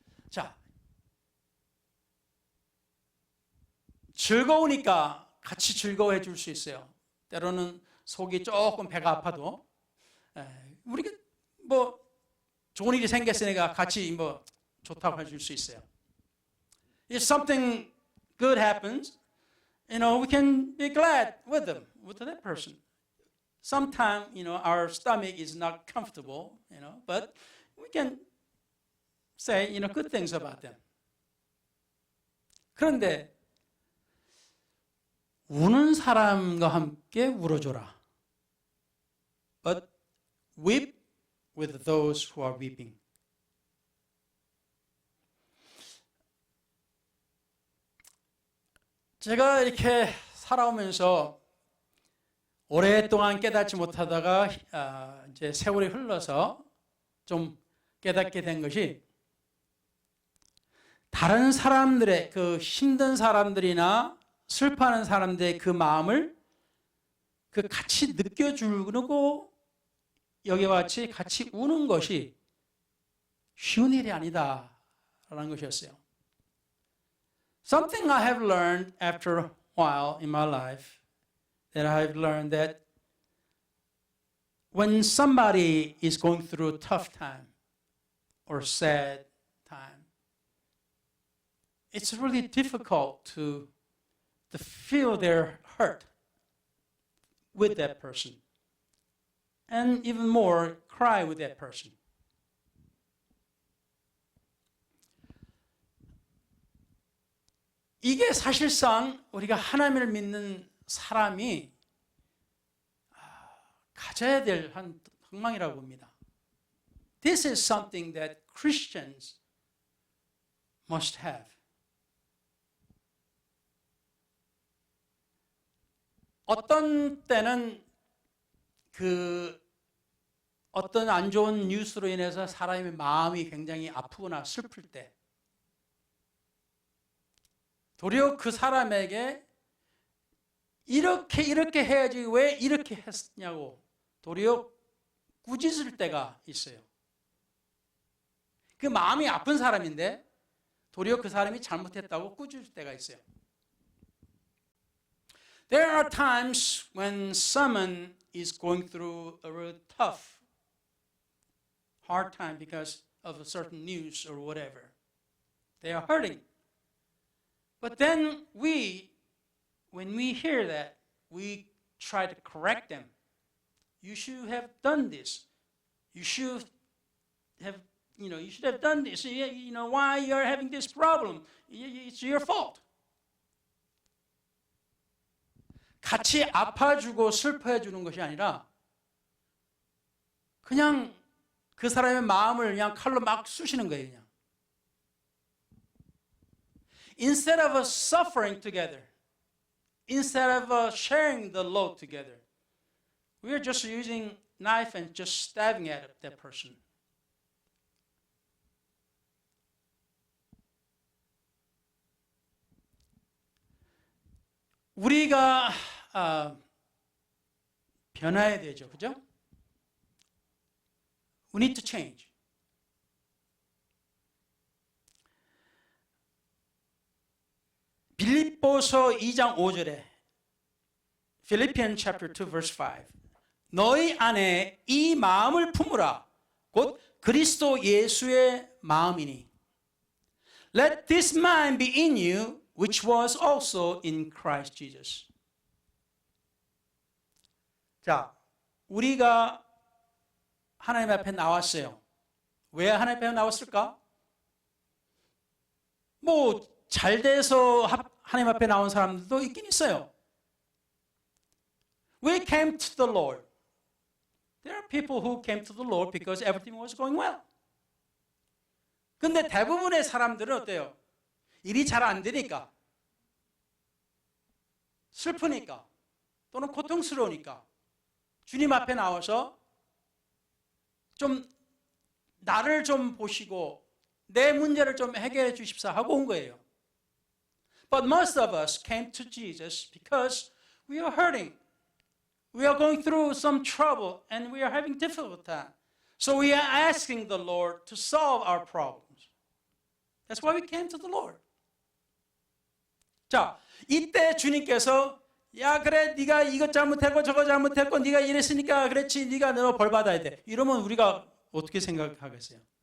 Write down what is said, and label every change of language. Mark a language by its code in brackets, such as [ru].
[ko] 자, 즐거우니까 같이 즐거워해 줄 수 있어요. 때로는 속이 조금 배가 아파도 우리가 뭐 좋은 일이 생겼으니까 같이 뭐 좋다고 해줄 수 있어요. [en] If something good happens, we can be glad with them, with that person. Sometimes, our stomach is not comfortable, but we can say, good things about them. [ko] 그런데 우는 사람과 함께 울어줘라. [en] But weep with those who are weeping. [ko] 제가 이렇게 살아오면서 오랫동안 깨닫지 못하다가 이제 세월이 흘러서 좀 깨닫게 된 것이 다른 사람들의 그 힘든 사람들이나 슬퍼하는 사람들의 그 마음을 같이 느껴주고 여기와 같이 우는 것이 쉬운 일이 아니다라는 것이었어요. [en] Something I have learned after a while in my life, that I have learned that when somebody is going through a tough time or sad time, it's really difficult to feel their hurt with that person, and even more, cry with that person. [ko] 이게 사실상 우리가 하나님을 믿는 사람이 가져야 될 한 방망이라고 봅니다. [en] This is something that Christians must have. [ko] 어떤 때는 어떤 안 좋은 뉴스로 인해서 사람의 마음이 굉장히 아프거나 슬플 때 도리어 그 사람에게 이렇게 해야지 왜 이렇게 했냐고 도리어 꾸짖을 때가 있어요. 그 마음이 아픈 사람인데 도리어 그 사람이 잘못했다고 꾸짖을 때가 있어요. [en] There are times when someone is going through a real tough, hard time because of a certain news or whatever. They are hurting. But then when we hear that, we try to correct them. You should have done this. You should have done this. Why you're having this problem? It's your fault. [ko] 같이 아파주고 슬퍼해주는 것이 아니라 그냥 그 사람의 마음을 그냥 칼로 막 쑤시는 거예요. 그냥. [en] Instead of suffering together, instead of sharing the load together, we are just using knife and just stabbing at that person. [ko] 우리가 변화해야 되죠. 그죠? [en] We need to change. [ko] 빌립보서 2장 5절에 [en] Philippians chapter 2 verse 5 [ko] 너희 안에 이 마음을 품으라 곧 그리스도 예수의 마음이니 [en] Let this mind be in you which was also in Christ Jesus. [ko] 자, 우리가 하나님 앞에 나왔어요. 왜 하나님 앞에 나왔을까? 잘 돼서 하나님 앞에 나온 사람들도 있긴 있어요. [en] We came to the Lord. There are people who came to the Lord because everything was going well. [ko] 근데 대부분의 사람들은 어때요? 일이 잘 안 되니까, 슬프니까, 또는 고통스러우니까 주님 앞에 나와서 좀 나를 좀 보시고 내 문제를 좀 해결해 주십사 하고 온 거예요. [en] But most of us came to Jesus because we are hurting. We are going through some trouble and we are having difficult time. So we are asking the Lord to solve our problems. That's why we came to the Lord. [ko] 자, 이때 주님께서 야 그래 네가 이것 잘못했고 저거 잘못했고 네가 이랬으니까 그렇지 네가 너 벌 받아야 돼. 이러면 우리가 어떻게 생각하겠어요?